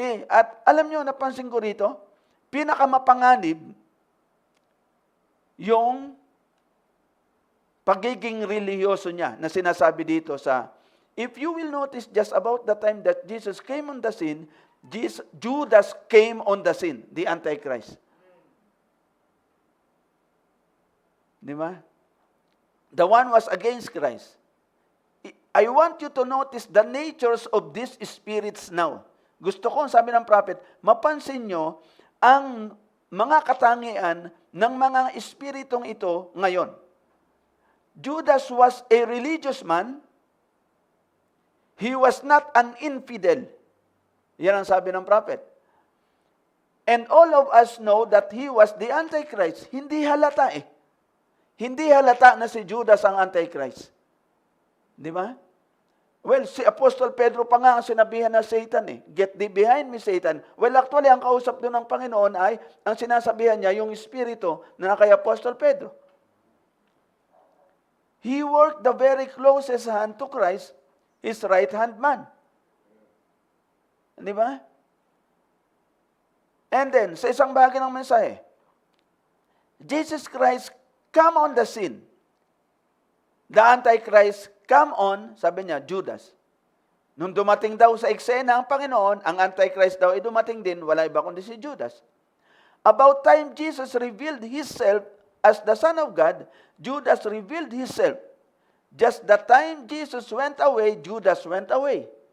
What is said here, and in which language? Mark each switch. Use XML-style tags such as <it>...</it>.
<tl>At alam nyo, napansin ko rito, pinakamapanganib yung pagiging reliyoso niya na sinasabi dito sa,</tl> <en>if you will notice just about the time that Jesus came on the scene, Judas came on the scene, the Antichrist.</en> <tl>Di ba?</tl> <en>The one was against Christ. I want you to notice the natures of these spirits now.</en> <tl>Gusto ko, sabi ng prophet, mapansin nyo ang mga katangian ng mga espiritong ito ngayon.</tl> <en>Judas was a religious man. He was not an infidel.</en> <tl>Yan ang sabi ng prophet.</tl> <en>And all of us know that he was the Antichrist.</en> <tl>Hindi halata Hindi halata na si Judas ang Antichrist. Di ba? Well, si Apostol Pedro pa nga ang sinabihan na Satan</tl> <en>Get thee behind me, Satan.</en> <tl>Well, actually, ang kausap doon ng Panginoon ay, ang sinasabihan niya, yung espiritu na kay Apostol Pedro.</tl> <en>He worked the very closest hand to Christ, his right-hand man.</en> <tl>Di ba?</tl> <en>And then,</en> <tl>sa isang bahagi ng mensahe,</tl> <en>Jesus Christ come on the scene. The Antichrist come on,</en> <tl>sabi niya,</tl> <en>Judas.</en> <tl>Nung dumating daw sa eksena ang Panginoon, ang Antichrist daw ay dumating din, wala iba kundi si Judas.</tl> <en>About time Jesus revealed Himself as the Son of God, Judas revealed himself. Just the time Jesus went away, Judas went away.</en>